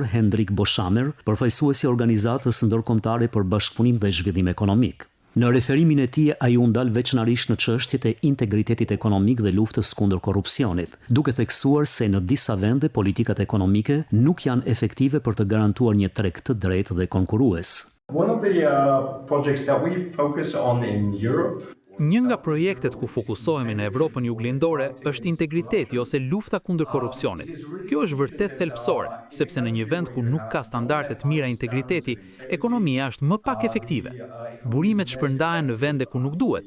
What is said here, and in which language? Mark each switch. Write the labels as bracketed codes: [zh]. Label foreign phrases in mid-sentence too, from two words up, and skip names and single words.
[sq] Hendrik Boshamer, përfaqësuesi i organizatës ndërkombëtare për bashkëpunim dhe zhvillim ekonomik. Në referimin e tij ai u ndal veçanërisht në çështjet e integritetit ekonomik dhe luftës kundër korrupsionit, duke theksuar se në disa vende politikat ekonomike nuk janë efektive për të garantuar një treg të drejtë dhe konkurrues. [en] One of the projects that we focus on in Europe. [sq] Një nga projektet ku fokusohemi në Evropën juglindore është integriteti ose lufta kundër korrupsionit. Kjo është vërtet thelbësore, sepse në një vend ku nuk ka standarde të mira integriteti, ekonomia është më pak efektive. Burimet shpërndahen në vende ku nuk duhet.